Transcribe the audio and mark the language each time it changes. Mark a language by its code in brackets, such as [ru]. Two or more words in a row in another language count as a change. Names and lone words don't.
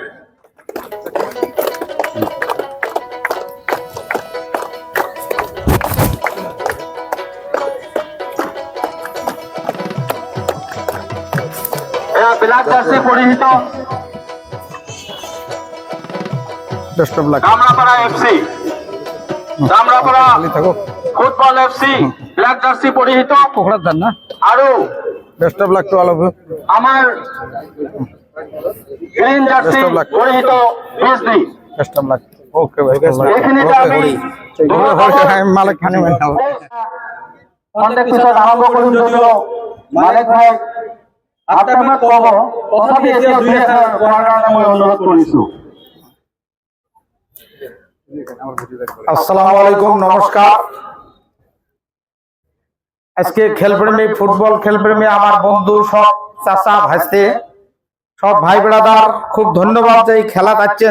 [as] ব্লাক জাৰ্চি পৰিহিত কামৰাপাৰা এফচি, কামৰাপাৰা ফুটবল এফচি ব্লাক জাৰ্চি পৰিহিত আৰু আমাৰ গ্ৰীণ জাৰ্চি পৰিহিত বিজলি। এইখিনিতে আমি পিছত আৰম্ভ কৰিম, যদিও মালিক ভাই আপনার কব তথাপি এতিয়া দুই এষাৰ কোৱাৰ কাৰণে মই অনুৰোধ কৰিছো। [ar] السلام عليكم, নমস্কার। [bn] আজকে খেলপ্রেমী, ফুটবল খেলপ্রেমী আমার বন্ধু, সব চাচা ভাইস্তে, সব ভাই ব্রাদার, খুব ধন্যবাদ যে এই খেলা পাচ্ছেন।